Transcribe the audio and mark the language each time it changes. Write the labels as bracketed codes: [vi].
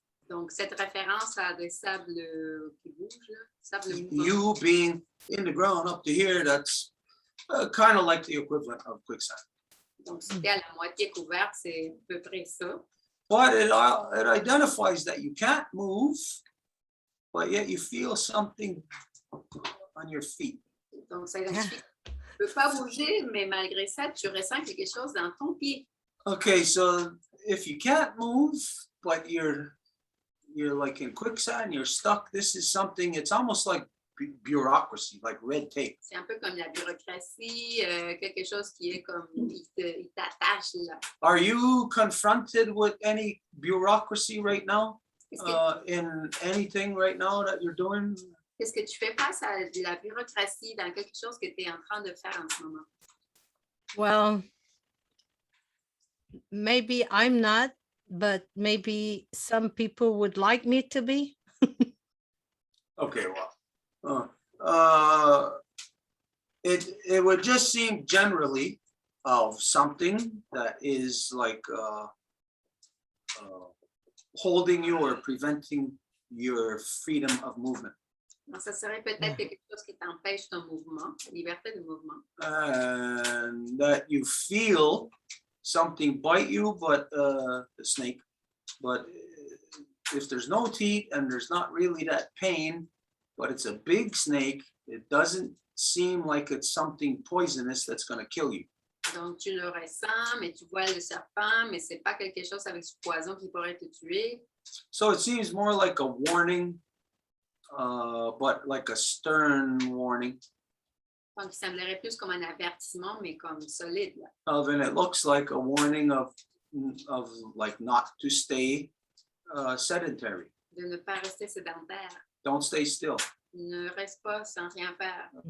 [fr] Donc, cette référence à des sables qui bougent, là, sables mouvants. [en] You being in the ground up to here, that's kind of like the equivalent of quicksand. [fr] Donc, si t'es à la moitié couverte, c'est à peu près ça. [en] But it identifies that you can't move, but yet you feel something on your feet. [fr] Donc, ça identifie que tu ne peux pas bouger, mais malgré ça, tu ressens quelque chose dans ton pied. [en] Okay, so if you can't move, but you're like in quicksand, you're stuck, this is something, it's almost like bureaucracy, like red tape. [fr] C'est un peu comme la bureaucratie, quelque chose qui est comme, il t'attache là. [en] Are you confronted with any bureaucracy right now? [fr] Est-ce [en] In anything right now that you're doing? [fr] Qu'est-ce que tu fais face à de la bureaucratie dans quelque chose que tu es en train de faire en ce moment? [en] Well, maybe I'm not, but maybe some people would like me to be. Okay, well, it would just seem generally of something that is like holding you or preventing your freedom of movement. [fr] Donc, ça serait peut-être quelque chose qui t'empêche ton mouvement, liberté de mouvement. [en] And that you feel something bite you, but the snake, but if there's no teeth and there's not really that pain, but it's a big snake, it doesn't seem like it's something poisonous that's going to kill you. [fr] Donc, tu le ressens, mais tu vois le serpent, mais c'est pas quelque chose avec du poison qui pourrait te tuer. [en] So it seems more like a warning, but like a stern warning. [fr] Donc, il semblerait plus comme un avertissement, mais comme solide. Là. [en] And it looks like a warning of like not to stay sedentary. [fr] De ne pas rester sédentaire. [en] Don't stay still. [fr] Ne reste pas sans rien faire.